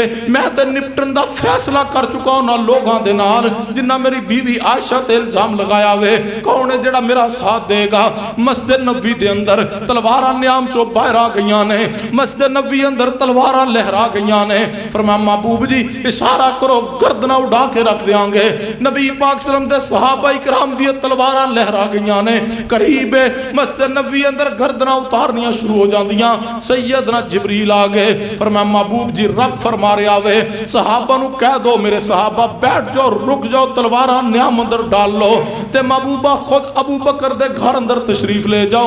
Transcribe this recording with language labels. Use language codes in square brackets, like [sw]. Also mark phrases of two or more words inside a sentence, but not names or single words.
[pa] میں تے نپٹن دا فیصلہ کر چکا انہاں لوگاں دے نال جنہاں میری بیوی عائشہ تے الزام لگایا وے. کون ہے جہڑا میرا ساتھ دیگا؟ مسجد نبوی دے اندر تلواراں نیام چوں باہر آ گئیاں نے، مسجد نبوی اندر تلواراں لہرا گئیاں نے. فرمایا محبوب جی اشارہ کرو گردنا اڑا کے رکھ دیں گے. نبی پاک [ar] صلى الله عليه وسلم [pa] دے صحابہ اکرام دی تلواراں لہرا گئیاں نے. قریب مسجد نبوی اندر گردنا اتارنیاں شروع ہو جاندیاں. سیدنا جبریل آ گئے. فرمایا محبوب جی رب فرما رہا وے صحابہ نوں کہہ دو میرے صحابہ بیٹھ جاؤ رک جاؤ تلواراں نیام اندر ڈال لو تے محبوبا خود ابو بکر دے گھر اندر تشریف لے جاؤ.